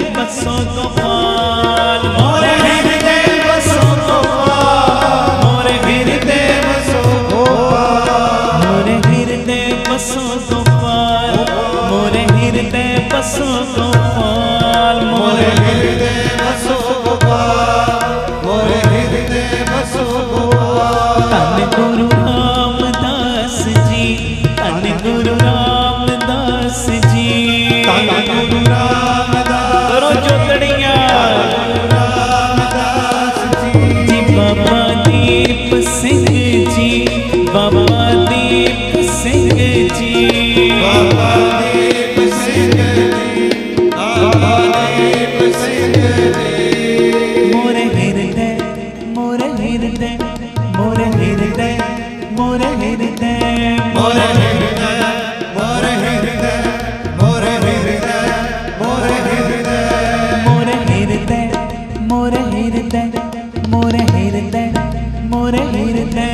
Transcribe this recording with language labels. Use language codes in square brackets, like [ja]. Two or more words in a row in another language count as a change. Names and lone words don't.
[hi] बसो गोपाल मोरे हृदय बसो गोपाल मोरे हृदय बसो गोपाल मोरे हृदय बसो गोपाल मोरे हृदय बसो गोपाल मोरे हृदय बसो गोपाल मोरे हृदय बसो गोपाल धन गुरु रामदास जी धन गुरु रामदास जी धन गुरु रामदास [pa] ਕਰੋ ਜੋਤੜੀਆਂ [hi] रामदास जी बाबा दीप सिंह जी बाबा दीप सिंह जी बाबा दीप सिंह जी बाबा दीप सिंह जी मोरे हृदय मोरे हृदय मोरे हृदय मोरे हृदय मोरे हृदय मोरे हृदय मोरे हृदय मोरे हृदय मोरे हृदय मोरे हृदय मोरे हृदय मोरे हृदय